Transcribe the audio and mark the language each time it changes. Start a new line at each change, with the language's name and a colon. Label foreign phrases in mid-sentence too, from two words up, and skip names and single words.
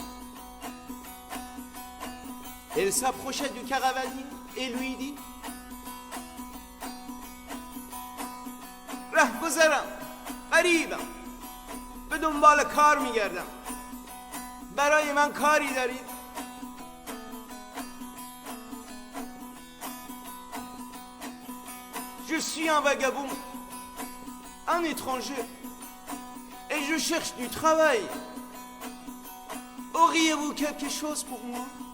French: Elle s'approcha du caravanier et lui dit:
Persian: رهگذرم، غریبم، به دنبال کار میگردم، برای من کاری دارید؟
French: Je suis un vagabond, un étranger, et je cherche du travail. Auriez-vous quelque chose pour moi?